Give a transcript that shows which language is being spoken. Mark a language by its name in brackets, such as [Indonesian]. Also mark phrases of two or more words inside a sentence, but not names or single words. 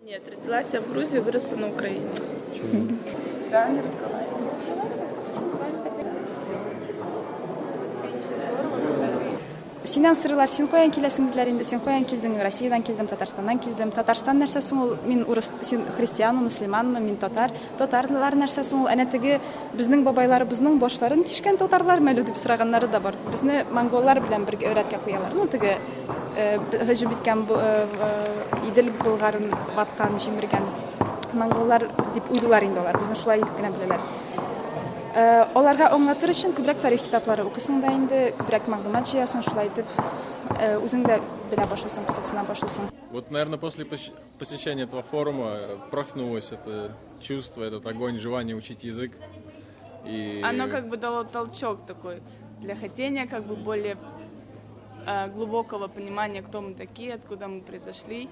[Russian] Нет, родилась я в Грузии, выросла на Украине. Да, не разговариваю. [Tatar] Синен сырылар, син каян киләсең диләр инде, син каян килдең, Россиядан килдем, Татарстаннан килдем. Татарстан нәрсәсең ул? Мин урыс, син христианмы, мөселманмы, мин татар. Татарлар нәрсәсең ул? Әнә теге безнең бабайларыбызның башларын тишкән татарлар мәлү дип сораганнары да бар. Безне монголлар белән бергә өйрәткә куялар. Ну теге һөҗүм иткән Идел болгарын ваткан, җимергән монголлар дип уйлыйлар инде алар. Безне шулай итеп кенә беләләр. Аларга аңлатыр өчен күбрәк тарих китаплары укысың да инде, күбрәк мәгълүмат җыясың, шулай итеп үзең дә белә башлыйсың, кызыксына башлыйсың. [Russian] Вот, наверное, после посещения этого форума проснулось это чувство, этот огонь, желание учить язык. И... Оно как бы дало толчок такой для хотения как бы более глубокого понимания, кто мы такие, откуда мы произошли.